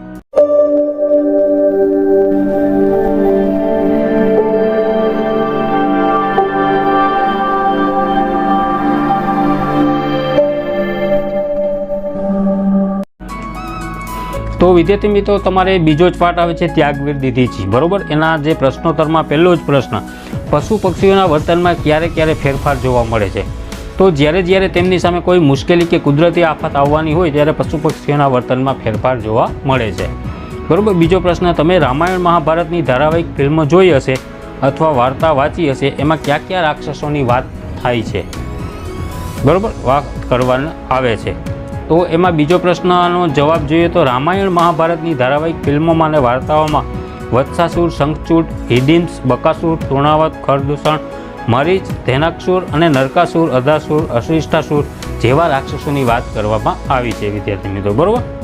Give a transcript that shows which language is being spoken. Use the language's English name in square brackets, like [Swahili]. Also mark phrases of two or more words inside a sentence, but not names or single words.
[Gujarati] તો વિદ્યાર્થી મિત્રોં, તમારે બીજો જ પાઠ આવે છે ત્યાગવીર દીદીજી બરોબર। એના જે પ્રશ્નોત્તર મેં પહલો જ પ્રશ્ન, પશુ પક્ષીઓના વર્તન મેં ક્યારે ક્યારે ફેરફાર જોવા મળે છે। તો જ્યારે જ્યારે તેમની સામે કોઈ મુશ્કેલી કે કુદરતી આફત આવવાની હોય ત્યારે પશુ પક્ષીઓના વર્તન મેં ફેરફાર જોવા મળે છે બરોબર। બીજો પ્રશ્ન, તમે રામાયણ મહાભારતની ધારાવાહિક ફિલ્મ જોઈ હશે અથવા વાર્તા વાંચી હશે, એમાં ક્યા ક્યા રાક્ષસોની વાત થાય છે બરોબર, વાત કરવામાં આવે છે। તો એમાં બીજો પ્રશ્નનો જવાબ જોઈએ તો રામાયણ મહાભારતની ધારાવાહિક [Hindi] फिल्मों में वार्ताओं में [Gujarati] વત્સાસુર, શંખચૂડ, હિડિમ્સ, બકાસુર, તૃણાવત, ખરદૂષણ, મરીચ, ધેનાકસુર ઔર નરકાસુર, અધાસુર, અશિષ્ટાસુર જેવા રાક્ષસોની વાત કરવામાં આવી છે વિદ્યાર્થી મિત્રોં બરોબર।